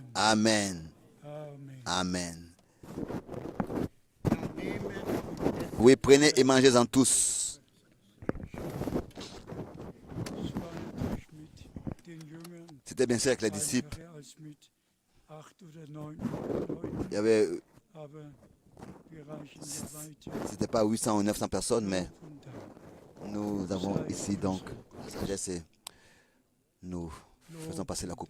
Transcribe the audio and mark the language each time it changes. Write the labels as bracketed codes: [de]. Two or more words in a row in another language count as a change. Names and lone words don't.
[de] Amen. Amen. Amen. Ja, nehmet und esset. [fr] Oui, prenez et mangez-en tous. [de] Es war natürlich mit den Jüngern [fr] C'était bien sûr avec les disciples. [de] einfacher als mit 8 oder 9 [fr] Il y avait, [de] aber wir reichen ja weiter. [fr] c'était pas 800 ou 900 personnes, mais [de] Lob und Dank. [fr] nous avons ici donc la sagesse et nous faisons [de] Lob [fr] passer la [de] und [fr] coupe.